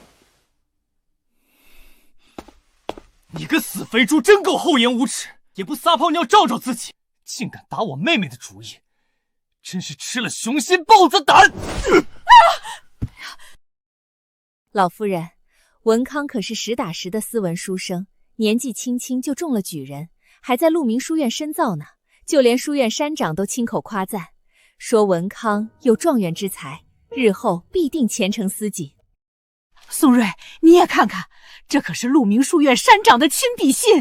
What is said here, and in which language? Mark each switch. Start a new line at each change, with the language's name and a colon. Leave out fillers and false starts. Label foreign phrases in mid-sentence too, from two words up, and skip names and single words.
Chinese: 你个死肥豬，真夠厚顏無恥，也不撒泡尿照照自己，竟敢打我妹妹的主意，真是吃了雄心豹子膽！老夫人，文康可是實打實的斯文書生，年紀輕輕就中了舉人，還在鹿鳴書院深造呢。就連書院山長都親口誇讚，說文康有狀元之才，日後必定前程似錦。宋睿，你也看看，這可是鹿鳴書院山長的親筆信。